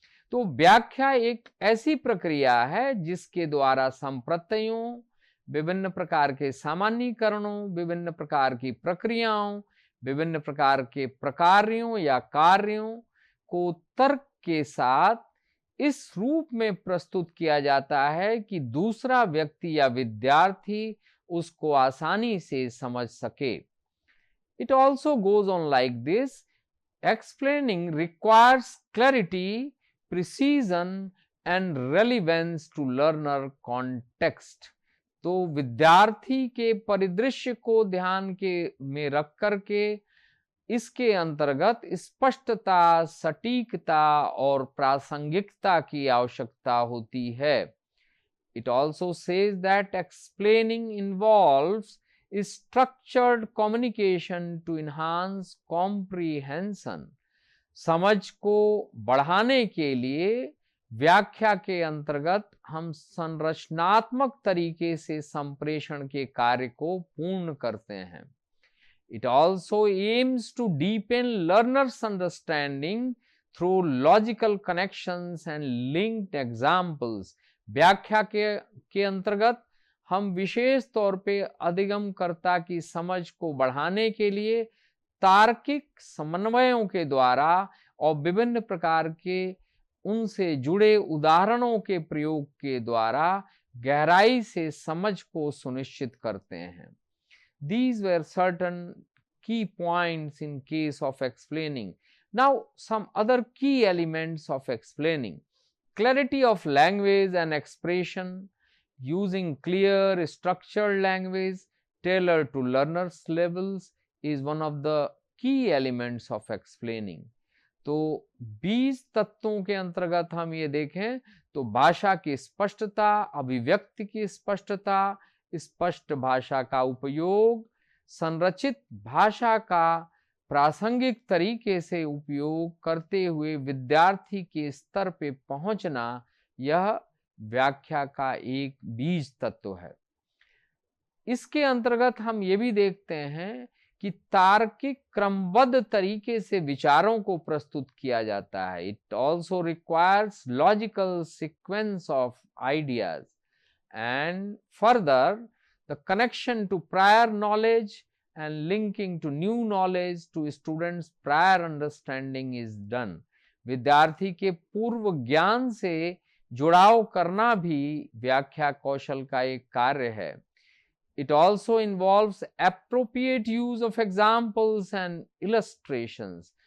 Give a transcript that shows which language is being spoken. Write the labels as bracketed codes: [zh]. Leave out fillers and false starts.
[hi] तो व्याख्या एक ऐसी प्रक्रिया है जिसके द्वारा संप्रत्ययों, विभिन्न प्रकार के सामान्यीकरणों, विभिन्न प्रकार की प्रक्रियाओं, विभिन्न प्रकार के प्रकार्यों या कार्यों को तर्क के साथ इस रूप में प्रस्तुत किया जाता है कि दूसरा व्यक्ति या विद्यार्थी उसको आसानी से समझ सके। [en] It also goes on like this: explaining requires clarity, precision and relevance to learner context. [hi] तो विद्यार्थी के परिदृश्य को ध्यान के में रख करके इसके अंतर्गत स्पष्टता, सटीकता और प्रासंगिकता की आवश्यकता होती है। [en] It also says that explaining involves structured communication to enhance comprehension. [hi] समझ को बढ़ाने के लिए व्याख्या के अंतर्गत हम संरचनात्मक तरीके से संप्रेषण के कार्य को पूर्ण करते हैं। [en] It also aims to deepen learners' understanding through logical connections and linked examples. [hi] व्याख्या के अंतर्गत हम विशेष तौर पे अधिगमकर्ता की समझ को बढ़ाने के लिए तार्किक समन्वयों के द्वारा और विभिन्न प्रकार के उनसे जुड़े उदाहरणों के प्रयोग के द्वारा गहराई से समझ को सुनिश्चित करते हैं। [en] These were certain key points in case of explaining. Now, some other key elements of explaining: clarity of language and expression, using clear structured language tailored to learners' levels is one of the key elements of explaining. [hi] तो 20 तत्वों के अंतर्गत हम ये देखें तो भाषा की स्पष्टता, अभिव्यक्ति की स्पष्टता, स्पष्ट भाषा का उपयोग, संरचित भाषा का प्रासंगिक तरीके से उपयोग करते हुए विद्यार्थी के स्तर पे पहुंचना, यह व्याख्या का एक बीज तत्व है। इसके अंतर्गत हम ये भी देखते हैं कि तार्किक क्रमबद्ध तरीके से विचारों को प्रस्तुत किया जाता है। [en] It also requires logical sequence of ideas and further the connection to prior knowledge and linking to new knowledge to students prior understanding is done. [hi] विद्यार्थी के पूर्व ज्ञान से जुड़ाव करना भी व्याख्या कौशल का एक कार्य है। [en] It also involves appropriate use of examples and illustrations.